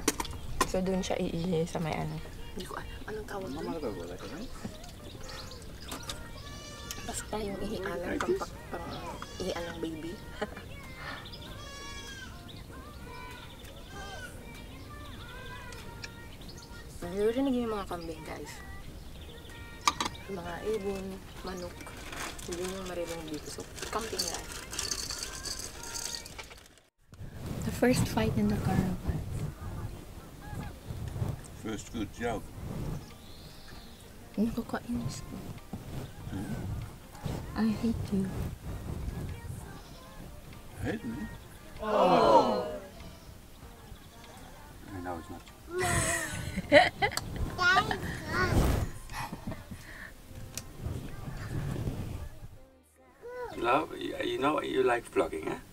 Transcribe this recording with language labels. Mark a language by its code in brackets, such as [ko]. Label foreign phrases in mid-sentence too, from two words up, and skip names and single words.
[tl] So, dun siya iihi sa may ano. Hindi ko anong tawag Mama doon? [nl] dat ook wel lekker, hè? [tl] Basta yung ihian ng pang ihian ng baby. Naririnig yung mga kambing, guys. Mga ibon, manok. Hindi nyo maririnig dito. [en] So, camping life. first fight in the caravan. First good job. [tl] Nakakainis ko. [en] I hate you. Hate me? Oh! I know it's not true. Love, you know you like vlogging, eh?